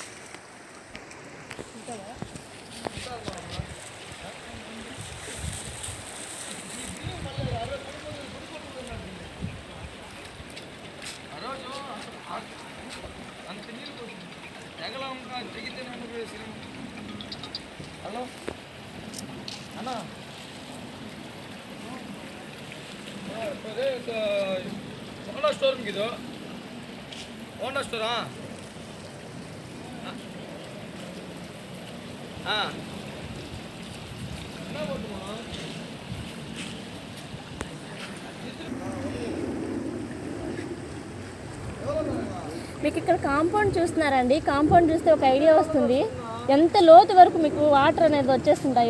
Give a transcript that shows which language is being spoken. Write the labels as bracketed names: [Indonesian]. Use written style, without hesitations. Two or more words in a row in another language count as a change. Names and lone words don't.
[Telugu] అంత నీళ్ళు పోతుంది తెగలంగా తెగితే హలో అన్నా, [Kannada] ಹೋಂಡಾ ಸ್ಟೋರ್ ಇದು ಹೋಂಡಾ ಸ್ಟೋರಾ? ಹಾಂ [Telugu] మీకు ఇక్కడ కాంపౌండ్ చూస్తున్నారండి. కాంపౌండ్ చూస్తే ఒక ఐడియా వస్తుంది ఎంత లోతు వరకు మీకు వాటర్ అనేది వచ్చేస్తుంటాయో.